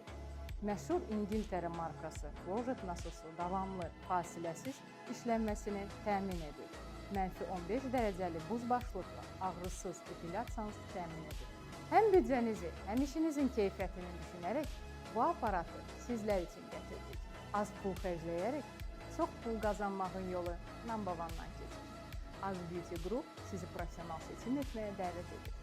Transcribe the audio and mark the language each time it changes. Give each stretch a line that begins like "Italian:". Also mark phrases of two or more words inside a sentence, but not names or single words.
Azerbaijani: Məşhur İngiltərə markası Clojet nasosu davamlı, fasiləsiz işlənməsini təmin edir. -15 dərəcəli buz başlıqla ağrısız epilyasiyanızı təmin edir. Həm büdcənizi, həm işinizin keyfiyyətini düşünərək bu aparatı sizlər üçün gətirdik. Az pul xərcləyərək çox pul qazanmağın yolu
English: number one-
Azerbaijani: dan keçir. Az Beauty Group sizi professional seçim etməyə dəvət edir.